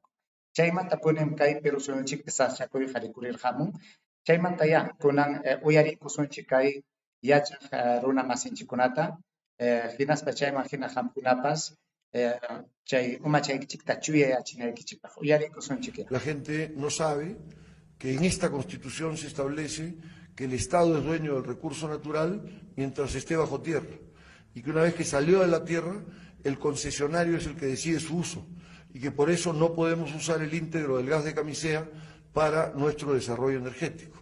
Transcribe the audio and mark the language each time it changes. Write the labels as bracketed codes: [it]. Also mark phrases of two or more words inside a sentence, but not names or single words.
[qu] Chaymanta kunan kay Perú suyunchikpi sasachakuyqa rikurirqamun. Chaymanta ya kunan uyariykusunchik kay yachaq runa masinchikkunata hinaspa chayman hina hamkunapas chay umachaykichikta chuyayachinaykichikpaq uyariykusunchik. [es] La gente no sabe que en esta Constitución se establece que el Estado es dueño del recurso natural mientras esté bajo tierra y que una vez que salió de la tierra, el concesionario es el que decide su uso y que por eso no podemos usar el íntegro del gas de camisea para nuestro desarrollo energético.